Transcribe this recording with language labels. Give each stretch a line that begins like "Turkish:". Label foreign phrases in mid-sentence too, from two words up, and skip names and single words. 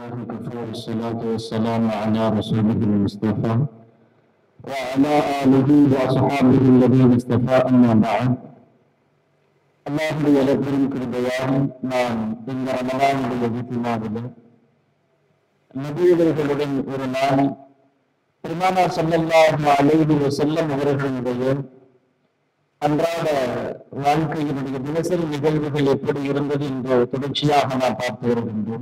Arabic: وكفى والصلاة والسلام على رسوله المصطفى وعلى آله وأصحابه الذين اصطفى أما بعد.
Tamil: அல்லாஹுடைய பெரும் கிருபையால் நாம் இந்த ரமலானுடைய ஜும்ஆவிலே நபியவர்களுடன் ஒரு நாள் பெருமானார்
Arabic: صلى الله عليه وسلم
Tamil: அவர்களுடைய அன்றாட வாழ்க்கையினுடைய தினசரி நிகழ்வுகள் எப்படி இருந்தது என்று தொடர்ச்சியாக நாம் பார்த்து வருகின்றோம்.